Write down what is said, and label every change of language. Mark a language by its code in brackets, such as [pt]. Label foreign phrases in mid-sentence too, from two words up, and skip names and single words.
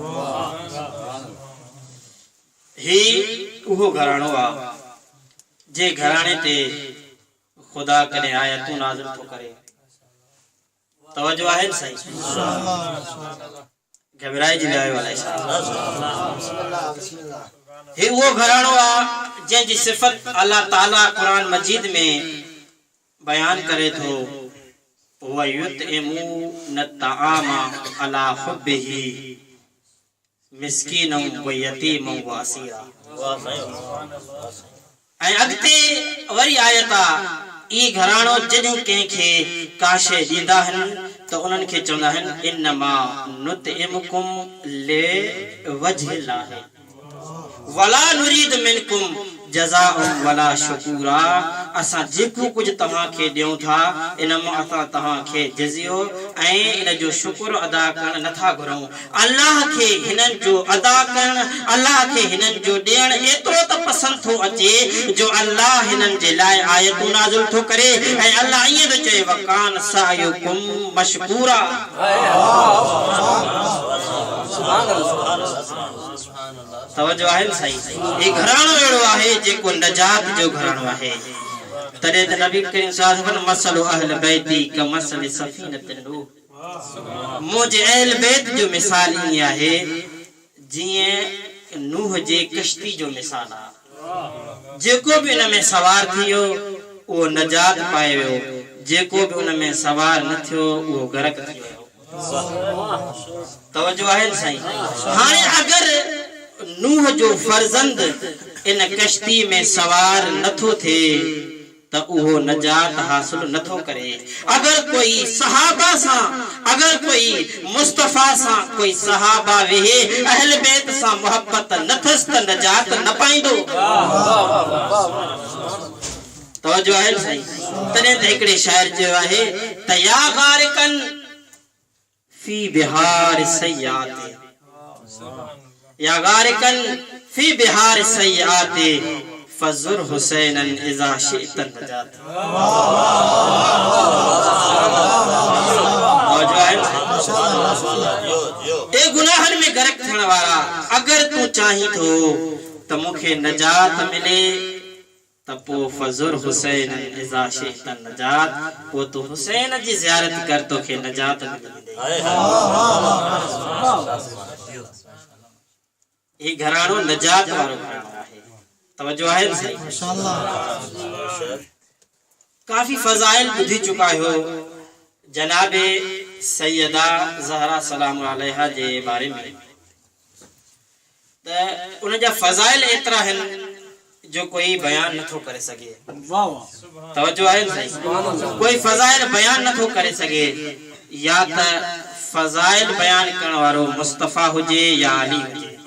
[sd] ही उहो घराणो आहे जे घराणे ते खुदा कॾहिं आयतूं नाज़िल थो करे। तवज्जो आहे न साईं। घबराइजी न आयो अलाए छा। हे उहो घराणो आहे जंहिंजी सिफ़त अल्लाह ताला क़ुरान मजीद में बयान करे थो [ar] ويطعمون الطعام على حبه مسكينا ويتيما وأسيرا. [sd] ऐं अॻिते वरी आयत आहे ई घराणो जॾहिं कंहिंखे का शइ ॾींदा आहिनि त उन्हनि खे चवंदा आहिनि [ar] إنما نطعمكم لوجه الله ولا نريد منكم جزاء ولا شكورا [sd] असां जेको कुछ तव्हां खे ॾियूं था इन मां असां तव्हां खे जज़ियो ऐं इन जो शुक्र अदा करण नथा घुरूं अल्लाह खे हिननि जो अदा करण अल्लाह खे हिननि जो ॾियण एतिरो त पसंदि थो अचे जो अल्लाह हिननि जे लाइ आयतूं नाज़िल थो करे ऐं अल्लाह ईअं थो चए [ar] وكان سعيكم مشكورا [sd] तवज्जो आहे न साईं ये घराणो अहिड़ो आहे जेको नजात जो घराणो आहे तॾहिं त नबी करीम [ar] صلى الله عليه وسلم مثل أهل بيتي كمثل سفينة نوح [sd] मुंहिंजे अहल बैत जो मिसाल ईअं आहे जीअं नूह जे कश्ती जो मिसाल आहे जेको बि उन में सवार थियो उहो नजात पाए वियो जेको बि उन में सवार न थियो उहो गरक थी वियो तवज्जो आहे न साईं हाणे अगर नूह जो फर्जंद इन कश्ती में सवार नथो थे त उहो नजात हासिल नथो करे अगर कोई सहाबा सा अगर कोई मुस्तफा सा कोई सहाबा वेहे अहल बैत सा मोहब्बत नथस त नजात न पाइंदो [ar] तवज्जो आहे साईं तने त हिकड़े शायर जो आहे يا غارقا في بحار السيئات يا غارقا في بحار السيئات فزر حسينا إذا شئت النجاة [sd] ए गुनाहन में गरक थियण वारा अगर तू चाही थो त मूंखे नजात मिले त पो [ar] فزر حسين إذا شئت النجاة [sd] पो तू हुसैन जी ज़ियारत कर तोखे नजात मिलंदी ये घराणो नजात वारो घराणो आहे तवज्जो आहे न साईं माशाअल्लाह काफी फजाइल बुधी चुका हो जनाबे सैयदा ज़हरा [ar] سلام عليها [sd] जे बारे में त उन जा फजाइल एतरा हन जो कोई बयान नथो करे सके वाह वाह तवज्जो आहे न साईं कोई फजाइल बयान नथो करे सके या त फजाइल बयान करण वारो मुस्तफा हुजे या अली हुजे